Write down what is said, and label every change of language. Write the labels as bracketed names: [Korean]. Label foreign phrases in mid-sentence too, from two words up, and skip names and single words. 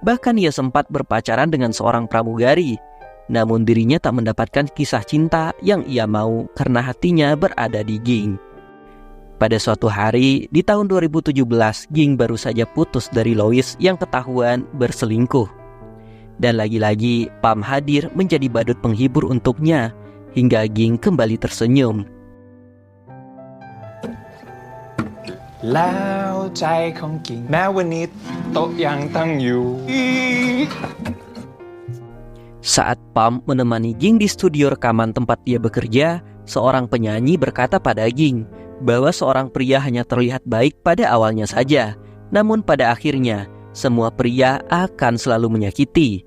[Indonesian] Bahkan ia sempat berpacaran dengan seorang pramugari. Namun dirinya tak mendapatkan kisah cinta yang ia mau karena hatinya berada di Ging. Pada suatu hari di tahun 2017, Ging baru saja putus dari Lois yang ketahuan berselingkuh. Dan lagi-lagi Pam hadir menjadi badut penghibur untuknya hingga Ging kembali tersenyum. [Thai] แล้วใจของกิ่งแม้วันนี้โต๊ะยังตั้งอยู่ [Indonesian] Saat Pam menemani Ging di studio rekaman tempat dia bekerja, seorang penyanyi berkata pada Ging bahwa seorang pria hanya terlihat baik pada awalnya saja, namun pada akhirnya semua pria akan selalu menyakiti.